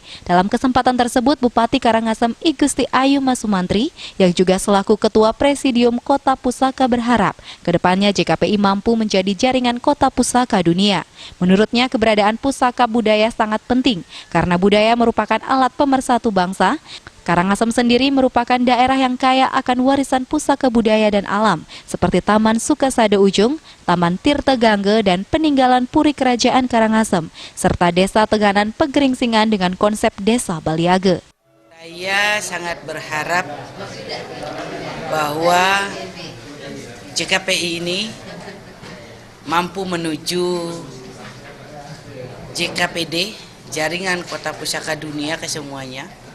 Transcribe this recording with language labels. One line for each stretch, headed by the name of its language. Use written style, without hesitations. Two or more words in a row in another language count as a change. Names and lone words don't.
Indonesian: Dalam kesempatan tersebut, Bupati Karangasem I Gusti Ayu Mas Sumatri yang juga selaku Ketua Presidium Kota Pusaka berharap kedepannya JKPI mampu menjadi jaringan kota pusaka dunia. Menurutnya, keberadaan pusaka budaya sangat penting karena budaya merupakan alat pemersatu bangsa. Karangasem sendiri merupakan daerah yang kaya akan warisan pusaka budaya dan alam, seperti Taman Sukasada Ujung, Taman Tirta Gangge, dan peninggalan Puri Kerajaan Karangasem, serta Desa Tenganan Pegeringsingan dengan konsep Desa Baliage. Saya sangat berharap bahwa JKPI ini mampu menuju JKPD, Jaringan Kota Pusaka Dunia ke semuanya.